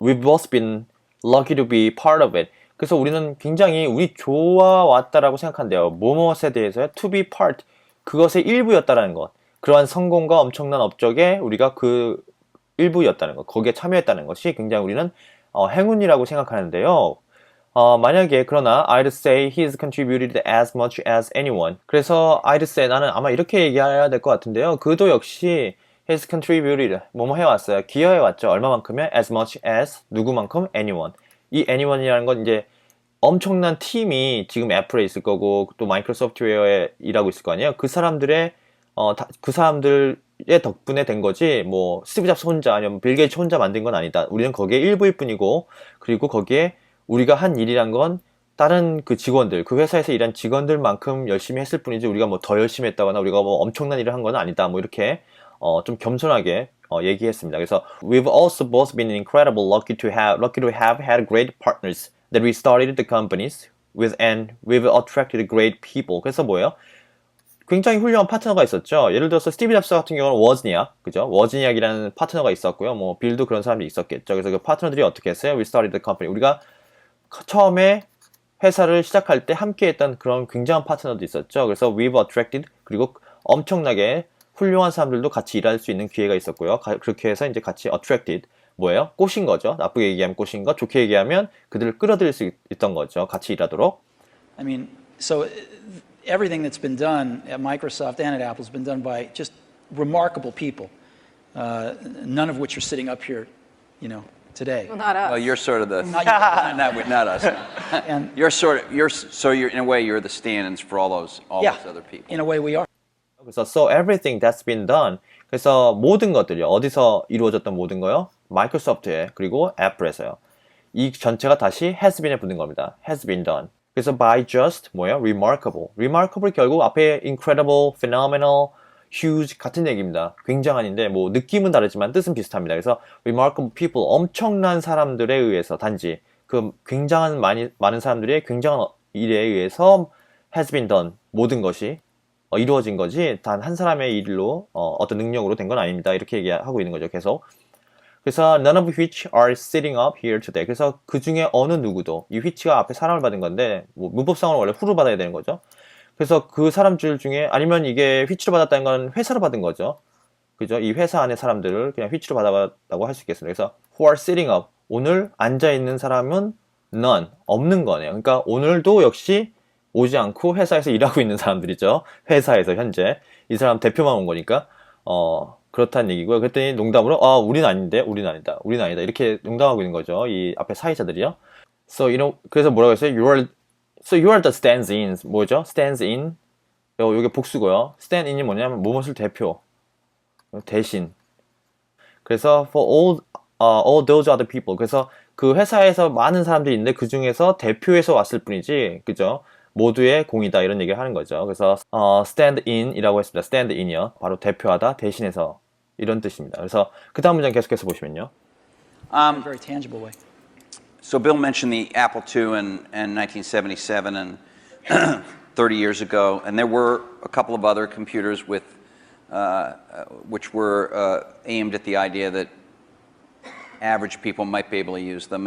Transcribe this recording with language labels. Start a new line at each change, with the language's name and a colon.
English: We've both been lucky to be part of it.
Korean: 그래서 우리는 굉장히 운이 좋아왔다라고 생각한대요. 뭐뭐에 대해서요.
English: To be part.
Korean: 그것의 일부였다라는 것. 그러한 성공과 엄청난 업적에 우리가 그 일부였다는 것. 거기에 참여했다는 것이 굉장히 우리는 행운이라고 생각하는데요. 만약에 그러나
English: I'd say he's contributed as much as anyone.
Korean: 그래서
English: I'd say
Korean: 나는 아마 이렇게 얘기해야 될 것 같은데요. 그도 역시
English: he's contributed
Korean: 뭐뭐 해왔어요. 기여해왔죠. 얼마만큼이요?
English: as much as
Korean: 누구만큼?
English: anyone.
Korean: 이 anyone이라는 건 이제 엄청난 팀이 지금 애플에 있을 거고 또 마이크로소프트웨어에 일하고 있을 거 아니에요. 그 사람들의 그 사람들의 덕분에 된 거지 뭐 스티브 잡스 혼자 아니면 빌 게이츠 혼자 만든 건 아니다. 우리는 거기에 일부일 뿐이고 그리고 거기에 우리가 한 일이란 건 다른 그 직원들, 그 회사에서 일한 직원들만큼 열심히 했을 뿐이지 우리가 뭐 더 열심히 했다거나 우리가 뭐 엄청난 일을 한 건 아니다. 뭐 이렇게 좀 겸손하게 얘기했습니다. 그래서
English: we've also both been incredible lucky to have had great partners that we started the companies with and we've attracted great people.
Korean: 그래서 뭐예요? 굉장히 훌륭한 파트너가 있었죠. 예를 들어서 스티브 잡스 같은 경우는 워즈니악, 그죠? 워즈니악이라는 파트너가 있었고요. 뭐 빌도 그런 사람들이 있었겠죠. 그래서 그 파트너들이 어떻게 했어요?
English: We started the company.
Korean: 우리가 처음에 회사를 시작할 때 함께했던 그런 굉장한 파트너도 있었죠. 그래서
English: we've attracted
Korean: 그리고 엄청나게 훌륭한 사람들도 같이 일할 수 있는 기회가 있었고요. 그렇게 해서 이제 같이 attracted 뭐예요? 꼬신 거죠. 나쁘게 얘기하면 꼬신 거, 좋게 얘기하면 그들을 끌어들일 수 있던 거죠. 같이 일하도록.
English: I mean, so everything that's been done at Microsoft and at Apple has been done by just remarkable people, none of which are sitting up here, you know, today. Well, not us. Well, you're sort of the Not you. not us. And You're in a way you're the stand-ins for all those other people. in a way we are.
Korean: 그래서
English: so everything that's been done.
Korean: 그래서 모든 것들이요. 어디서 이루어졌던 모든 거요? 마이크로소프트에 그리고 애플에서요. 이 전체가 다시 has been에 붙는 겁니다.
English: has been done.
Korean: 그래서
English: by just
Korean: 뭐예요? remarkable. remarkable 결국 앞에 incredible, phenomenal, huge 같은 얘기입니다. 굉장한인데 뭐 느낌은 다르지만 뜻은 비슷합니다. 그래서
English: remarkable people
Korean: 엄청난 사람들에 의해서 단지 그 굉장한 많은 사람들의 굉장한 일에 의해서
English: has been done
Korean: 모든 것이 이루어진 거지 단 한 사람의 일로 어떤 능력으로 된 건 아닙니다. 이렇게 얘기하고 있는 거죠. 계속. 그래서
English: none of which are sitting up here today.
Korean: 그래서 그 중에 어느 누구도 이 which가 앞에 사람을 받은 건데 뭐 문법상으로 원래 who를 받아야 되는 거죠. 그래서 그 사람들 중에 아니면 이게 which로 받았다는 건 회사로 받은 거죠. 그죠? 이 회사 안에 사람들을 그냥 which로 받았다고 할 수 있겠습니다. 그래서
English: who are sitting up.
Korean: 오늘 앉아 있는 사람은 none. 없는 거네요. 그러니까 오늘도 역시 오지 않고 회사에서 일하고 있는 사람들이죠. 회사에서 현재. 이 사람 대표만 온 거니까. 그렇다는 얘기고요. 그랬더니 농담으로 우린 아닌데, 우린 아니다, 우린 아니다. 이렇게 농담하고 있는 거죠. 이 앞에 사회자들이요.
English: So,
Korean: 그래서 뭐라고 했어요?
English: So you are the stands-in.
Korean: 뭐죠?
English: stands-in.
Korean: 요게 복수고요. stand-in이 뭐냐면 무엇을 대표. 대신. 그래서
English: for all those other people.
Korean: 그래서 그 회사에서 많은 사람들이 있는데 그 중에서 대표에서 왔을 뿐이지. 그죠? 모두의 공이다 이런 얘기를 하는 거죠. 그래서 stand in이라고 했습니다. stand in이요. 바로 대표하다, 대신해서 이런 뜻입니다. 그래서 그 다음 문장 계속해서 보시면요.
English: In a very tangible way. So Bill mentioned the Apple II in 1977 and 30 years ago, and there were a couple of other computers with which were aimed at the idea that average people might be able to use them.